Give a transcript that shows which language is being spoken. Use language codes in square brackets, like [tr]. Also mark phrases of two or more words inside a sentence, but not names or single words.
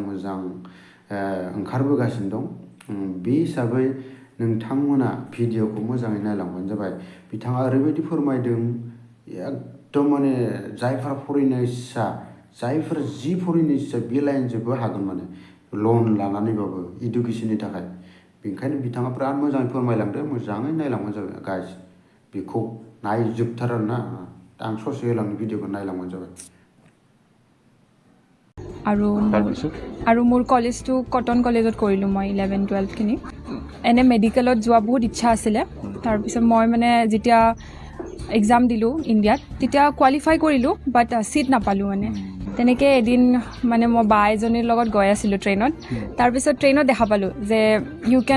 [brx] मोजां ओंखारबोगासिनो दं बे हिसाबै नोंथांमोना भिडिअखौ मोजाङै नायलांबानो जाबाय बिथाङा ओरैबायदि फोरमायदों एकदम माने जायफोरा फरायनो इच्छा जायफोर जि फरायनो इच्छा बे लाइनजोंबो हागोन माने लन लानानैबाबो इडुकेसननि थाखाय बेनिखायनो बिथाङा बिराद मोजाङै फोरमायलांदों मोजाङै नायलांबानो जाबाय गाइस बेखौ नायजोबथार आरोना आं ससे होलांनो भिडिअखौ नायलांबानो जाबाय [as] আৰু মোৰ কলেজটো কটন কলেজত কৰিলোঁ মই 11-12খিনি এনে মেডিকেলত যোৱা বহুত ইচ্ছা আছিলে তাৰপিছত মই মানে যেতিয়া এক্সাম দিলোঁ ইণ্ডিয়াত তেতিয়া কোৱালিফাই কৰিলোঁ [en] but seat [as] নাপালোঁ মানে তেনেকৈ এদিন মানে মই বা এজনীৰ লগত গৈ আছিলোঁ ট্ৰেইনত তাৰপিছত ট্ৰেইনত দেখা পালোঁ যে [en] you can